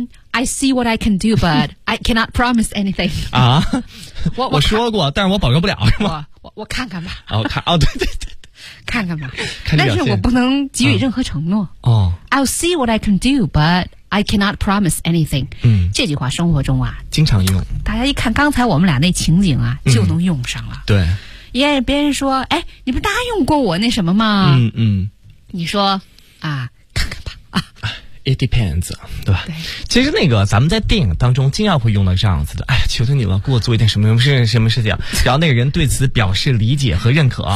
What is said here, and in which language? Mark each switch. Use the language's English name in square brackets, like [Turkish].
[English] I see what I can do, but I cannot promise anything。 [Chinese] 啊？我说过，但是我保证不了，是吗？我看看吧。哦，看哦，对对对。看看吧，看，但是我不能给予任何承诺。 [English] I'll see what I can do, but I cannot promise anything。 [Chinese] 这句话生活中啊，经常用。大家一看刚才我们俩那情景啊，就能用上了。对，耶、yeah, ，别人说，哎，你不答应过我那什么吗？你说啊，看看吧啊。 [English] It depends， [Chinese] 对吧？对，其实那个咱们在电影当中经常会用到这样子的，哎，求求你了，给我做一点什么什么什么事情，然后那个人对此表示理解和认可。